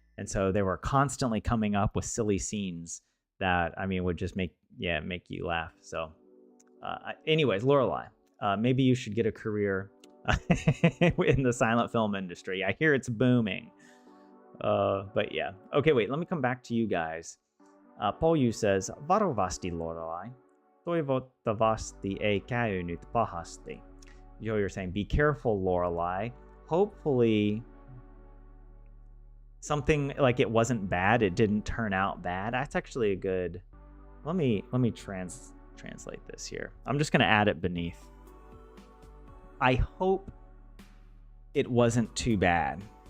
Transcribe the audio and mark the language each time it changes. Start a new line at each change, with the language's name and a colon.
English: And so they were constantly coming up with silly scenes that, I mean, would just make you laugh. So anyways, Lorelai, maybe you should get a career in the silent film industry. I hear it's booming. But yeah. Okay, wait, let me come back to you guys.
Finnish: Polju says, Varovasti Lorelai, toivottavasti ei käynyt pahasti.
English: You're saying, be careful, Lorelai. Hopefully, something like it wasn't bad. It didn't turn out bad. That's actually a good. Let me translate this here. I'm just gonna add it beneath. I hope it wasn't too bad.